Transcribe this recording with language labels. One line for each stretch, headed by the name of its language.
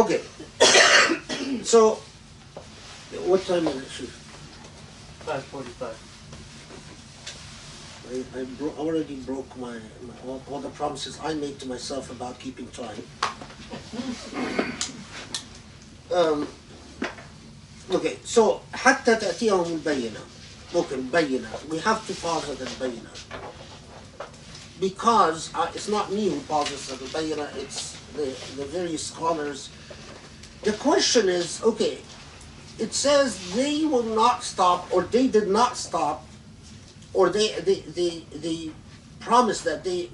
English: Okay. So, what time is it, Chief? 5:45. I already broke all the promises I made to myself about keeping time. Okay, so
Arabic: حتى تأتيهم البينة.
English: Okay, البينة. We have to pause at البينة because it's not me who pauses at البينة. It's the various scholars. The question is, okay, it says they will not stop, or they did not stop, or they promised that